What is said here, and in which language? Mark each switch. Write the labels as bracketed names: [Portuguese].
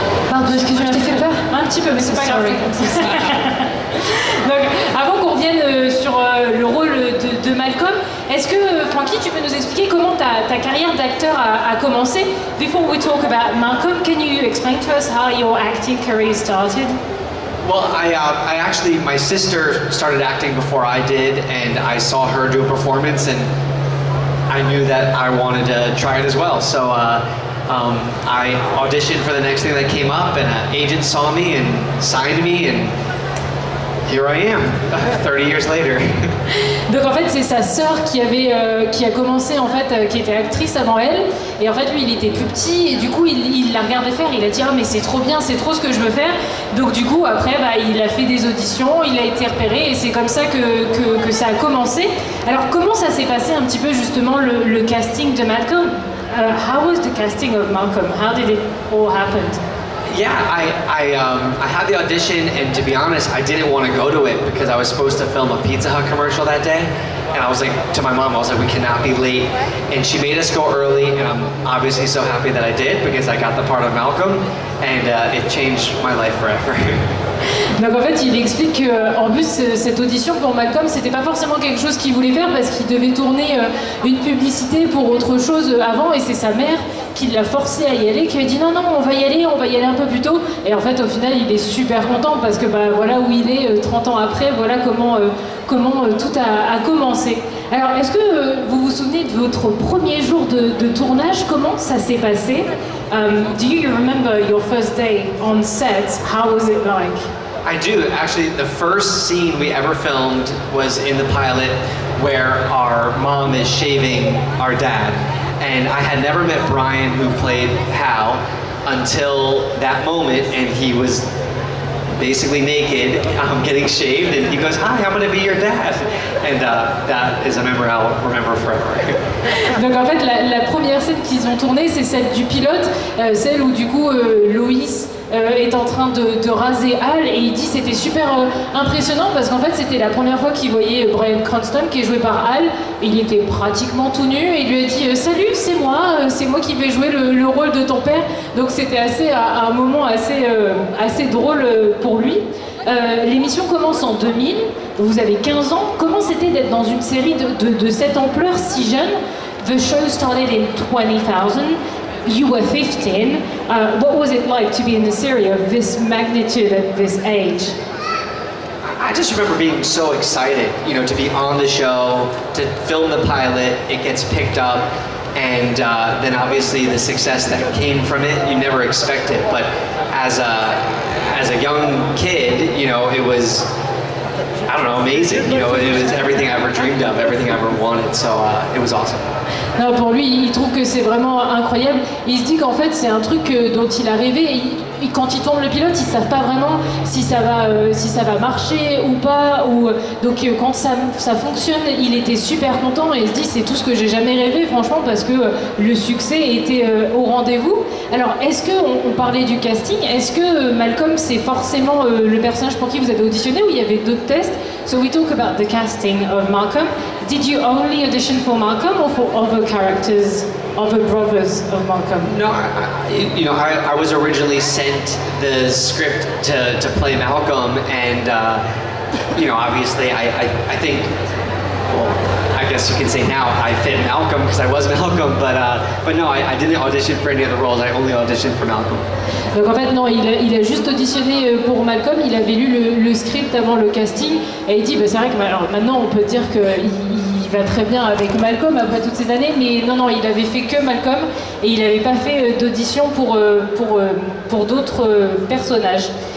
[French] Pardon, excuse-moi, je t'ai fait peur? Un petit peu, mais c'est pas grave. Donc, avant qu'on revienne sur le rôle de Malcolm, Est-ce que, Frankie, tu peux nous expliquer comment ta carrière d'acteur a commencé? [English] Before we talk about Malcolm, can you explain to us how your acting career started? Well, I actually, my sister started acting before I did, and I saw her do a performance, and I knew that I wanted to try it as well. So I auditioned for the next thing that came up, and an agent saw me and signed me, and here I am, 30 years later. [French] Donc en fait c'est sa sœur qui a commencé en fait, qui était actrice avant elle, et en fait lui il était plus petit et du coup il l'a regardé faire, il a dit ah mais c'est trop bien, c'est trop ce que je veux faire. Donc du coup après il a fait des auditions, il a été repéré et c'est comme ça que ça a commencé. Alors comment ça s'est passé un petit peu justement le casting de Malcolm? [English] How was the casting of Malcolm? How did it all happen? Yeah, I had the audition, and to be honest, I didn't want to go to it because I was supposed to film a Pizza Hut commercial that day. And I was like, to my mom, I was like, we cannot be late. And she made us go early, and I'm obviously so happy that I did because I got the part of Malcolm, and it changed my life forever. [French] Donc en fait il explique qu'en plus cette audition pour Malcolm c'était pas forcément quelque chose qu'il voulait faire parce qu'il devait tourner une publicité pour autre chose avant, et c'est sa mère qui l'a forcé à y aller, qui lui a dit non on va y aller un peu plus tôt, et en fait au final il est super content parce que voilà où il est 30 ans après, voilà comment tout a commencé. Alors est-ce que vous vous souvenez de votre premier jour de tournage? Comment ça s'est passé? [English] Do you remember your first day on set? How was it like? I do. Actually, the first scene we ever filmed was in the pilot where our mom is shaving our dad. And I had never met Brian, who played Hal, until that moment, and he was basically naked, getting shaved, and he goes, "Hi, I'm going to be your dad." And that is a memory I'll remember forever. [French] Donc en fait, la première scène qu'ils ont tournée, c'est celle du pilote, celle où du coup Loïs est en train de raser Hal, et il dit c'était super impressionnant parce qu'en fait c'était la première fois qu'il voyait Bryan Cranston qui est joué par Hal, et il était pratiquement tout nu, et il lui a dit salut, c'est moi qui vais jouer le rôle de ton père. Donc c'était un moment assez drôle pour lui. L'émission commence en 2000, vous avez 15 ans. Comment c'était d'être dans une série de cette ampleur si jeune? [English] The show started in 20,000. You were 15. What was it like to be in the series of this magnitude at this age? I just remember being so excited, to be on the show, to film the pilot, it gets picked up, and then obviously the success that came from it, you never expect it. But as a young kid, it was, I don't know, amazing. It was everything I ever dreamed of, everything I ever wanted, so it was awesome. [French] Non, pour lui, il trouve que c'est vraiment incroyable. Il se dit qu'en fait, c'est un truc dont il a rêvé. Et quand ils tournent le pilote, ils savent pas vraiment si ça va marcher ou pas. Donc quand ça fonctionne, il était super content et il se dit c'est tout ce que j'ai jamais rêvé, franchement, parce que le succès était au rendez-vous. Alors, est-ce que on parlait du casting? Est-ce que Malcolm c'est forcément le personnage pour qui vous avez auditionné, ou il y avait d'autres tests? [English] So we talk about the casting of Malcolm. Did you only audition for Malcolm or for other characters, other brothers of Malcolm? No, I was originally sent the script to play Malcolm, and obviously I think, well, I guess you can say now I fit Malcolm because I was Malcolm, but no, I didn't audition for any other roles. I only auditioned for Malcolm. [French] Donc en fait non, il a juste auditionné pour Malcolm. Il avait lu le script avant le casting et il dit c'est vrai que alors, maintenant on peut dire qu'il va très bien avec Malcolm après toutes ces années, mais non, il avait fait que Malcolm et il n'avait pas fait d'audition pour d'autres personnages.